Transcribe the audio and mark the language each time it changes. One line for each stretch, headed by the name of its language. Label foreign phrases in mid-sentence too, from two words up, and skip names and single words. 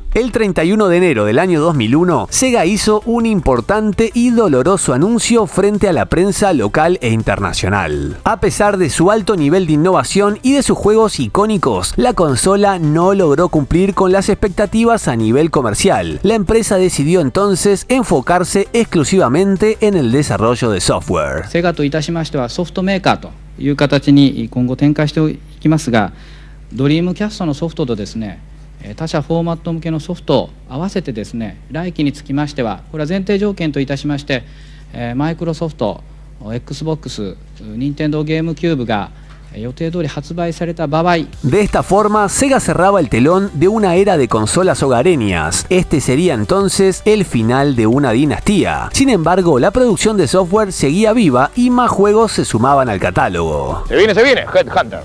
Spanish: El 31 de enero del año 2001, Sega hizo un importante y doloroso anuncio frente a la prensa local e internacional. A pesar de su alto nivel de innovación y de sus juegos icónicos, la consola no logró cumplir con las expectativas a nivel comercial. La empresa decidió entonces enfocarse exclusivamente en el desarrollo de software.
Japanese: セガといたしましてはソフトメーカーという形に今後展開していきますが、ドリームキャストのソフトとですね、他社フォーマット向けのソフトを合わせてですね、来期につきましては、これは前提条件といたしまして、マイクロソフト、Xbox、任天堂ゲームキューブが
Spanish: De esta forma, Sega cerraba el telón de una era de consolas hogareñas. Este sería entonces el final de una dinastía. Sin embargo, la producción de software seguía viva y más juegos se sumaban al catálogo. Se viene, Headhunter.